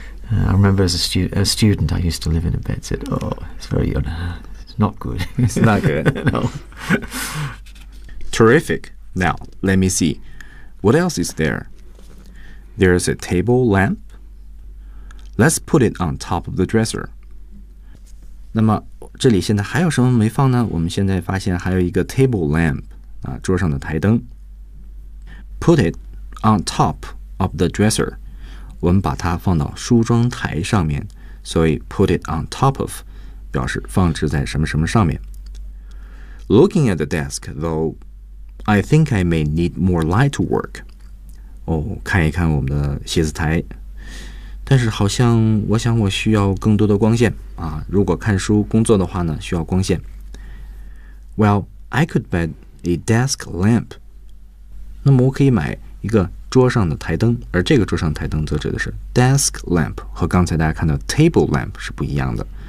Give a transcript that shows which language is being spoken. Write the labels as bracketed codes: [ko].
[en] I remember as a student, I used to live in a bedsit. Oh, it's very it's not good. It's not good. No. Terrific. Now, let me see. What else is there? There's a table lamp. Let's put it on top of the dresser. [zh] 那么这里现在还有什么没放呢？我们现在发现还有一个 table lamp, 啊，桌上的台灯。 [en] Put it on top of the dresser. [zh] 我们把它放到梳妆台上面，所以 [en] put it on top of [zh] 表示放置在什么什么上面。 [en] Looking at the desk, though, I think I may need more light to work. [zh] 哦，看一看我们的写字台，但是好像我想我需要更多的光线啊。如果看书工作的话呢，需要光线。 [en] Well, I could buy a desk lamp. [zh] 那么我可以买一个桌上的台灯，而这个桌上台灯则指的是 desk lamp， 和刚才大家看到 table lamp 是不一样的。